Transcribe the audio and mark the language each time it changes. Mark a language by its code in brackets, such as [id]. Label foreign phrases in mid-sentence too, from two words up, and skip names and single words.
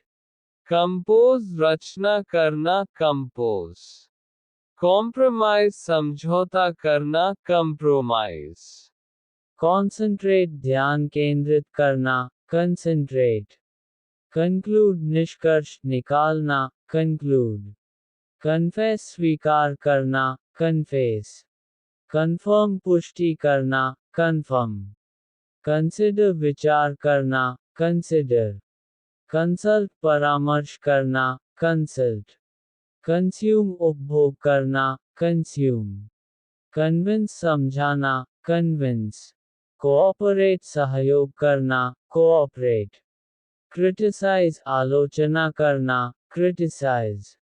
[hi] कंपोज रचना करना, कंपोज। कॉम्प्रोमाइज समझौता करना, कंप्रोमाइज। concentrate ध्यान केंद्रित करना, [en] concentrate, conclude [hi] निष्कर्ष निकालना, [en] conclude, confess [hi] स्वीकार करना, [en] confess, confirm [hi] पुष्टि करना, [en] confirm, consider [hi] विचार करना, [en] consider, consult [hi] परामर्श करना, [en] consult, consume [hi] उपभोग करना, [en] consume, convince समझाना, convince, cooperate [hi] सहयोग करना, [en] cooperate, criticize [hi] आलोचना करना, [en] criticize,